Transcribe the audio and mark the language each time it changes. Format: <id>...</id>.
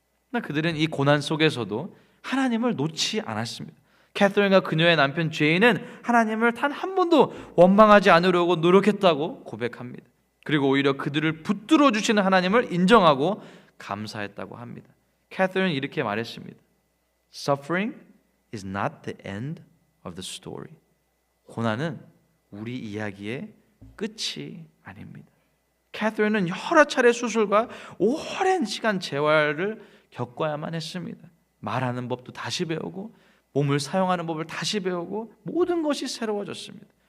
<ko>그러나 그들은 이 고난 속에서도 하나님을 놓지 않았습니다. 캐서린과 그녀의 남편 제이는 하나님을 단 한 번도 원망하지 않으려고 노력했다고 고백합니다. 그리고 오히려 그들을 붙들어 주시는 하나님을 인정하고 감사했다고 합니다. 캐서린은 이렇게 말했습니다.</ko> <en>Suffering is not the end of the story.</en> <ko>고난은 우리 이야기의 끝이 아닙니다. 캐서린은 여러 차례 수술과 오랜 시간 재활을 겪어야만 했습니다. 말하는 법도 다시 배우고 몸을 사용하는 법을 다시 배우고 모든 것이 새로워졌습니다.</ko>